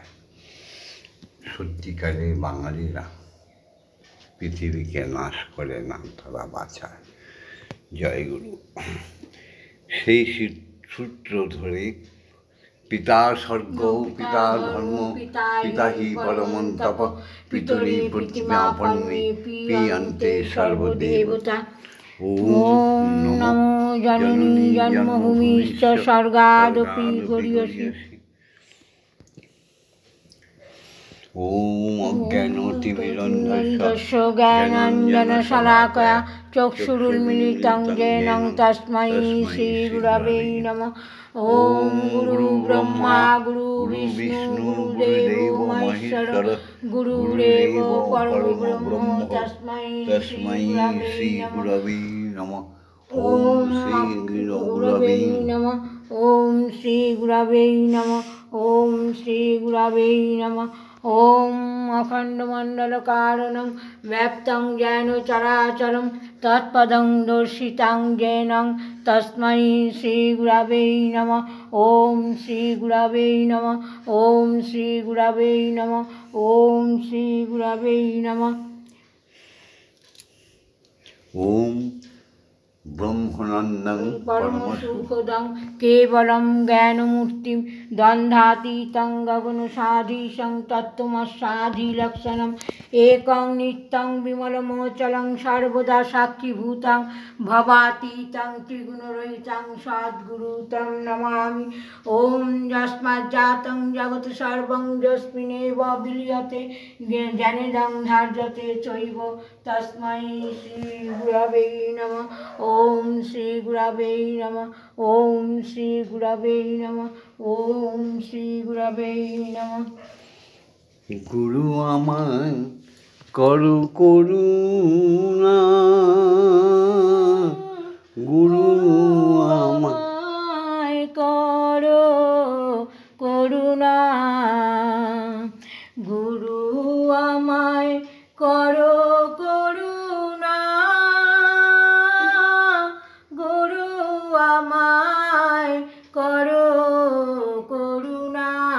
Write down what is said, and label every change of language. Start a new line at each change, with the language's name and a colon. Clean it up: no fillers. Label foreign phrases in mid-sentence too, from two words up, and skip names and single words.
Bangla: সত্যিকারের বাঙালিরা পৃথিবীকে নাশ করে না, তারা বাঁচায়। জয় গুরু। সেই সূত্র ধরে
Sanskrit: পিতা স্বর্গ, পিতা ধর্ম, পিতা হি পরমং তপ, পিতরি প্রতিমা পন্মে, প্রিয়ন্তে সর্বদেবতা। ওম নমো জননী জন্মভূমিশ্চ স্বর্গাদপি গরীয়সী। ওম অজ্ঞানতিমিরন্ধস্য জ্ঞানাঞ্জনশলাকয়া চক্ষুरुन्मीलितं येन তস্मै শ্রীগুরবে নমঃ। ওম গুরু ব্রহ্মা গুরু বিষ্ণু গুরুদেব মহেশ্বর গুরুরেব পরমব্রহ্ম তস্मै শ্রীগুরবে নমঃ। ওম শ্রী গুরবে নমঃ। ওম শ্রী গুরবে নমঃ। ওম শ্রী গুরবে নমঃ। ওম অখণ্ডমণ্ডলকারণং ব্যাপ্तं येन চরাচরং তৎপদং দর্শিতাং येन তস্मै শ্রীগুরবে নমঃ। ওম শ্রী গুরবে নমঃ। ওম শ্রী গুরবে নমঃ। ওম শ্রী গুরবে নমঃ। ওম ব্রহ্মানন্দং পরমসুখদং কেবলং জ্ঞানমূর্তিং দ্বন্দ্বাতীतं গগনসাধীশং তত্ত্বমস্যাধিলক্ষণम् একং নিত্যং বিমলমোচলং সর্বদা সাক্ষীভূतं ভবাতীतं ত্রিগুণরহিतं সদ্গুরু तं নমামি। ওম যস্মাজ্জাतं জগৎ সর্বং যস্মিন্নেব বিলীয়তে জ্ঞানেদং ধার্যতে চৈব তস্मै শ্রীগুরবে নমঃ। ওম শ্রী গুরবে নমঃ। ওম শ্রী গুরবে নমঃ। ওম শ্রী গুরবে নমঃ।
Bangla: গুরু আমায় করো করুণা, গুরু আমায় করো করুণা, গুরু আমায় করো করুণা, গুরু আমায় করো করুণা।